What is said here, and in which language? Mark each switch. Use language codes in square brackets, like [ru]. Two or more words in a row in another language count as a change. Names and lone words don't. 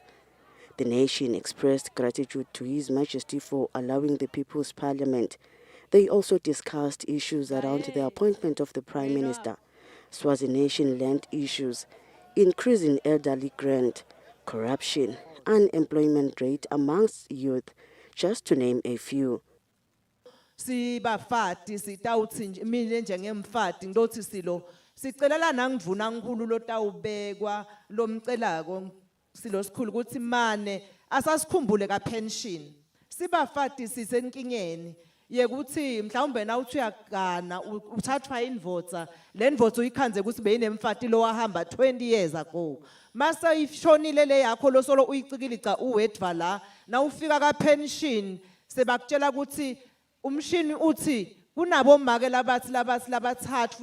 [en] The nation expressed gratitude to His Majesty for allowing the People's Parliament. They also discussed issues around the appointment of the Prime Minister, Swazi Nation land issues, increasing elderly grant, corruption, unemployment rate amongst youth, just to name a few. [ss] Sibafati sitawuthi nje mina njengemfati ngizothi silo sicelela nangivuna nkulu lotawubekwa lomcelako silo sikhulu ukuthi mane asasikhumbule ka pension sibafati sisenkingeni yekuthi mhlawumbe na uthi uyagana uthathwa indvodza le ndvodza uyikhanze ukuthi beyinemfati lo wahamba [en] 20 years ago [ss] mase ishonile le yakho lo solo uyicikilica uwedva la na ufika ka pension sebakutshela ukuthi umshini uthi kunabo make labathathu